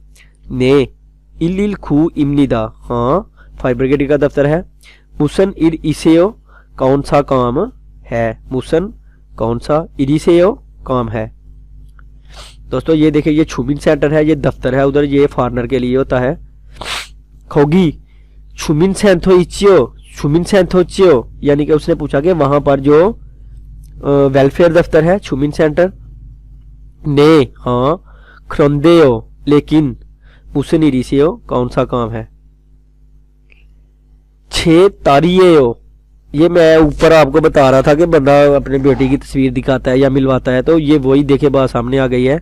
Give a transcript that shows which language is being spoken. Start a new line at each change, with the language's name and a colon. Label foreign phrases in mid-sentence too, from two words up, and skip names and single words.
Korean: 네 일일구입니다,
Hindi: हाँ फायर ब्रिगेडियर का दफ्तर है।
Korean: 무슨 일이세요,
Hindi: कौन सा काम है, मुसन कौन सा, इरिसेयो काम है। दोस्तों ये देखिए ये छुमिन सेंटर है, ये दफ्तर है उधर, ये फॉरनर के लिए होता है।
Korean: 거기 주민센터이지요, 주민센터지요,
Hindi: यानी कि उसने पूछा कि वहां पर जो वेलफेयर दफ्तर है छुमिन सेंटर। ने हाँ, खरोंदेओ लेकिन, मुसन इरिसेयो कौन सा काम है।
Korean: 제 딸이에요,
Hindi: ये मैं ऊपर आपको बता रहा था कि बंदा अपने बेटी की तस्वीर दिखाता है या मिलवाता है, तो ये वही देखे बात सामने आ गई है।